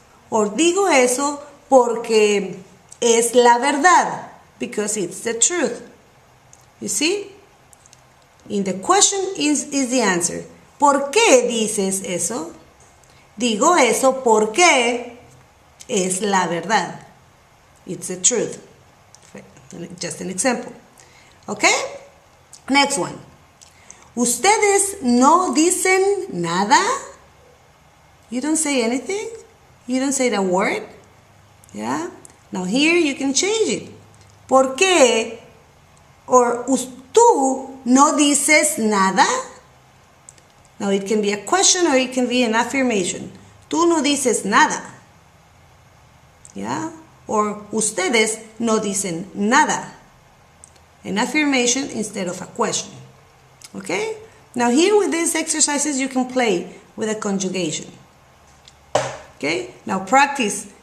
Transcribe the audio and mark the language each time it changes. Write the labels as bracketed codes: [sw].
[es] Or digo eso porque es la verdad. [en] Because it's the truth. You see? In the question is the answer. [es] ¿Por qué dices eso? Digo eso porque es la verdad. [en] It's the truth. Just an example. Okay? Next one. [es] ¿Ustedes no dicen nada? [en] You don't say anything? You don't say the word? Yeah? Now here you can change it. [es] ¿Por qué? [en] Or [es] ¿tú no dices nada? [en] Now it can be a question or it can be an affirmation. [es] Tú no dices nada. Yeah? Or ustedes no dicen nada. [en] An affirmation instead of a question. Okay? Now here with these exercises you can play with a conjugation. Okay? Now practice.